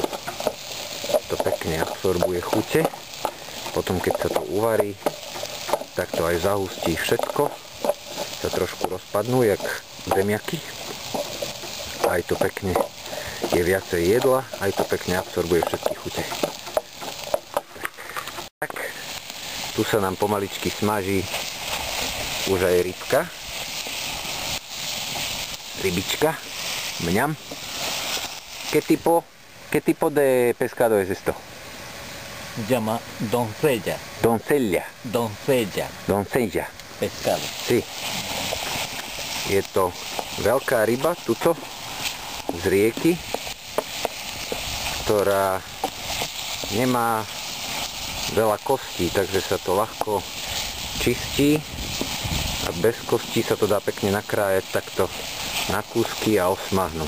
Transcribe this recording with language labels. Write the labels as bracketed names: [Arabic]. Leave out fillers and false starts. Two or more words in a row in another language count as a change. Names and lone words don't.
[Slovak] To pekne absorbuje chute, potom keď sa to uvarí, tak to aj zahustí všetko, sa trošku rozpadnú jak zemiaky, aj to pekne je viacej jedla, aj to pekne absorbuje všetky chute. Tak, tu sa nám pomaličky smaží už aj rybička, mňam. [Spanish] ¿Qué tipo de pescado es esto? Llama doncella. Doncella. Doncella. Pescado. Sí. [Slovak] Je to veľká ryba, tuto, z rieky, ktorá nemá veľa kostí, takže sa to ľahko čistí a bez kostí sa to dá pekne nakrájať takto na kúsky a osmahnúť.